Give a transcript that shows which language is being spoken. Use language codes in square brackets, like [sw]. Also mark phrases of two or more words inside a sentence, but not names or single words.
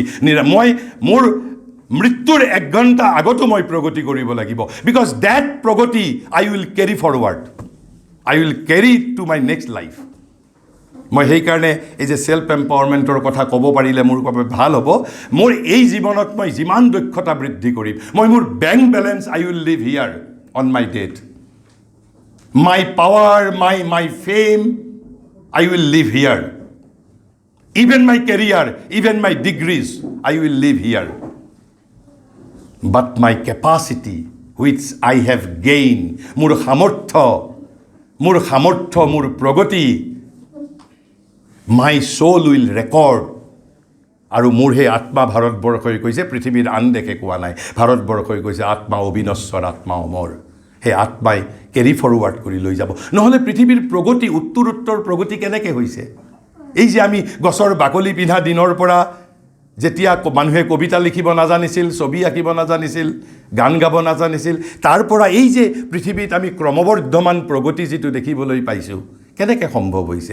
[as] মই মোৰ মৃত্যুৰ 1 ঘণ্টা আগতো মই প্ৰগতি কৰিব লাগিব। [en] because that প্ৰগতি I will carry forward, I will carry to my next life। [as] মই সেইকাৰণে এই যে [en] self empowerment [as] কথা ক'ব পাৰিলে মোৰ বাবে ভাল হ'ব। মোৰ এই জীৱনত মই যিমান দক্ষতা বৃদ্ধি কৰিম, মই মোৰ [en] bank balance I will leave here on my death. my power, my fame I will leave here. even my career, even my degrees, I will leave here. But my capacity, which I have gained, [as] মোৰ সামৰ্থ্য, মোৰ প্ৰগতি, [en] my soul will record. [as] আৰু মোৰ সেই আত্মা ভাৰতবৰ্ষই কৈছে, পৃথিৱীৰ আন দেশে কোৱা নাই, ভাৰতবৰ্ষই কৈছে আত্মা অবিনশ্বৰ, আত্মা অমৰ। সেই আত্মাই [en] carry forward [as] কৰি লৈ যাব। নহ'লে পৃথিৱীৰ প্ৰগতি, উত্তৰ প্ৰগতি কেনেকৈ হৈছে? এই যে আমি গছৰ বাকলি পিন্ধা দিনৰ পৰা যেতিয়া মানুহে কবিতা লিখিব নাজানিছিল, ছবি আঁকিব নাজানিছিল, গান গাব নাজানিছিল, তাৰ পৰা এই যে পৃথিৱীত আমি ক্ৰমবৰ্ধমান প্ৰগতি যিটো দেখিবলৈ পাইছোঁ, কেনেকৈ সম্ভৱ হৈছে?